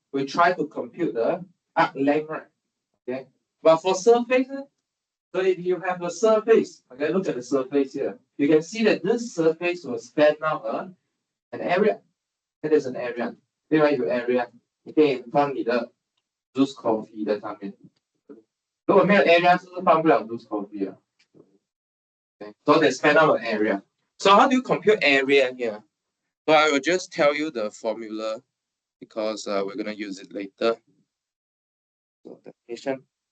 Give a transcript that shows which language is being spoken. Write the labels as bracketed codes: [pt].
[en] We try to compute the arc length, right? Okay, but for surface, so if you have a surface, okay, look at the surface here. You can see that this surface will span out an area， it is an area， [zh] 另外一个 area， 你可以放你的 juice coffee 在上面。如果没有 area， 是不是放不了 juice coffee 啊？ [en] Okay. So they spend out an area. So how do you compute area here? So I will just tell you the formula because we're gonna use it later. So definition.